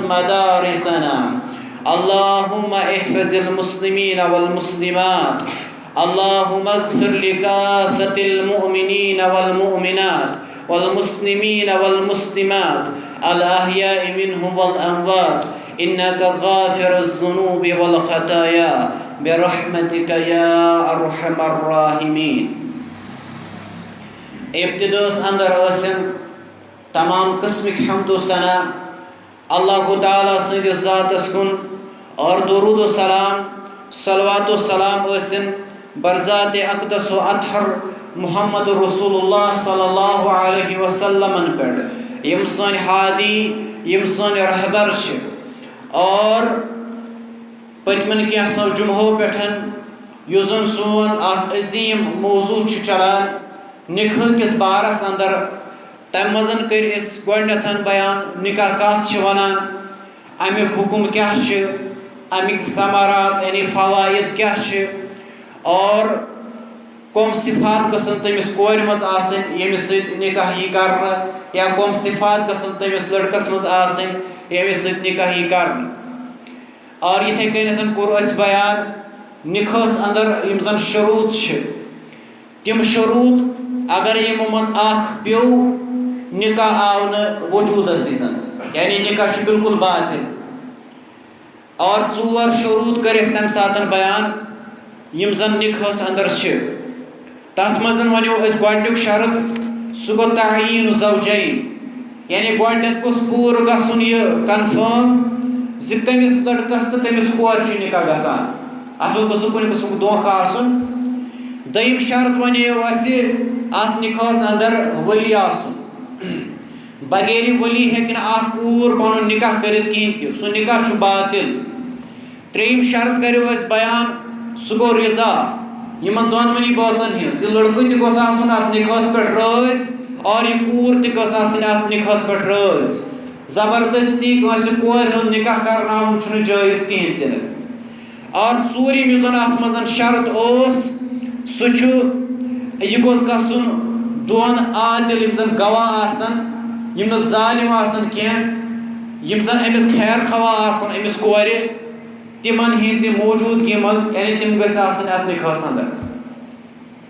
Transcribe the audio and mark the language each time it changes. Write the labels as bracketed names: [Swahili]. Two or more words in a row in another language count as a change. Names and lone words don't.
[Arabic] مدارسنا اللهم احفظ المسلمين والمسلمات اللهم اغفر لكافة المؤمنين والمؤمنات والمسلمين والمسلمات الأحياء منهم والأموات إنك غافر الذنوب والخطايا برحمتك يا أرحم الراحمين. [Kashmiri] इब्तिदास अंदर आसिन तमाम किस्मिक हम्दो सना अल्लाह ताला सन्दिस ज़ातस कुन और दुरूद व सलाम सलवात व सलाम आसिन बरज़ात अक़दस व अतहर [Arabic] محمد رسول الله صلى الله عليه وسلم [Kashmiri] पर यम सन हादी यम सन रहबर और पतमन कैंसो जुम्हो पे युजन सोन अजीम मौजू चलान निकाह किस बारस अंदर तम मजन कर गोडन बयान निकाह कत वनान अमिक हुकुम क्या अमिक समारात यानी फवायद क्या और कम सिफात गसन तमिस कोर मज आसन यमिस सत निकाह यी करना या कम सिफात गसन तमिस लड़कस मज आसन यमिस सत निकाह यी करना। और इथे कन कोर अस बयान निकाहस अंदर यम जन शुरूत छ तिम शुरूत अगर यम मज आख पेव निकाह आव न वजूदस यानी निकाह छ बिल्कुल बातिल। और 4 शुरूत कर तम सात बयान यम जन निकाहस अंदर छ तथ मज वनो गोडनुक शर्त सह गो तयीन ज़ौजैन यानी गोडनेथ गोस पूर गसन यह कन्फर्म ज कमिस लड़कस तो तमिस कोर निकाह गसान अत गोस कुन किस्म धोखा आसन। दोयम शर्त वनो अत निकाहस अंदर वली आसन बगैर वली हेक कूर पन निकाह कर सह निकाह बातिल। 3 शर्त करो बयान सह गो रिजा यमन दोनवनी बातन हिंज लड़क तोस अत निकाहस पे राज और यह कूर तोस अत निकाहस पे राज जबरदस्ती कोर हूं निकाह कर जायज़ कहें तीन। और 4 यु अत मज शर्त सह यह गोस गसन दोन आदिल यम जन गवाह आसन यम न जालिम आसन कह यम जन अमिस खैर खवा आसन अमिस कोर तिमन हिंज मौजूदगी मज यानी तिम गस आसन अत निकाहस अंदर।